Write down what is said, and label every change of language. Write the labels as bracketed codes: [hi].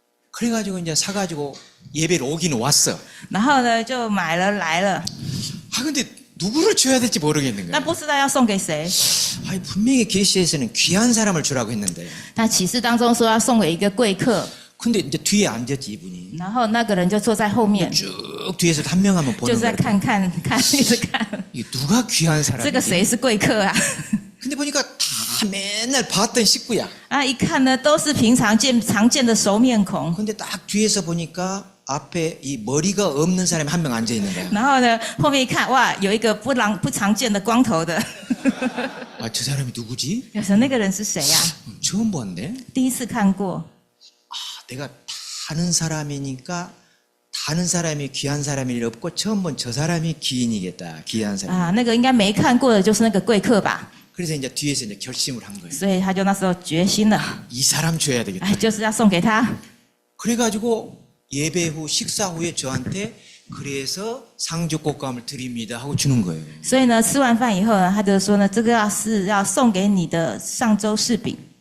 [ko] 그래가지고 이제 사가지고 예배를 오긴 왔어. [zh] 然后呢，就买了来了， [ko] 근데 누구를 줘야 될지 모르겠는 [zh] 但 [ko] 거야. [zh] 不知道要送给谁。 [ko] 분명히 계시에서는 귀한 사람을 주라고 했는데. [zh] 他启示当中说要送给一个贵客， [ko] 근데 이제 뒤에 앉았지 이분이. [zh] 然后那个人就坐在后面， [ko] 쭉 뒤에서 한 명 한번 [zh] 就 [ko] 보는 [zh] 在 [ko] 거야. [zh] 看，一直看， [ko] 이게 누가 귀한 [zh] 这个 [ko] 사람이지? [zh] 谁是贵客啊？ [ko] 근데 보니까 다 맨날 봤던 식구야. [zh] 啊，一看呢都是平常常见的熟面孔， [ko] 근데 딱 뒤에서 보니까 앞에 이 머리가 없는 사람이 한 명 앉아 있는 거야. [zh] 然后呢后面一看，哇，有一个不常见的光頭的， [ko] 저 사람이 누구지? [zh] 有时候那个人是谁呀、 [ko] 처음 봤네. [zh] 第一次看过， [ko] 내가 다른 사람이니까 다른 사람이 귀한 사람이 일 없고 처음 본 저 사람이 귀인이겠다. 귀한 사람. [zh] 啊，那个应该没看过的就是那个贵客吧， [ko] 그래서 이제 뒤에서 이제 결심을 한 거예요. [zh] 所以他就那时候决心了， [ko] 이 사람 줘야 되겠다. [zh] 哎，就是要送给他。 [ko] 그래가지고 예배 후 식사 후에 저한테 그래서 상주 꽃감을 드립니다 하고 주는 거예요. [zh] 所以呢，吃完饭以后呢，他就说呢，这个要送给你的上周柿饼。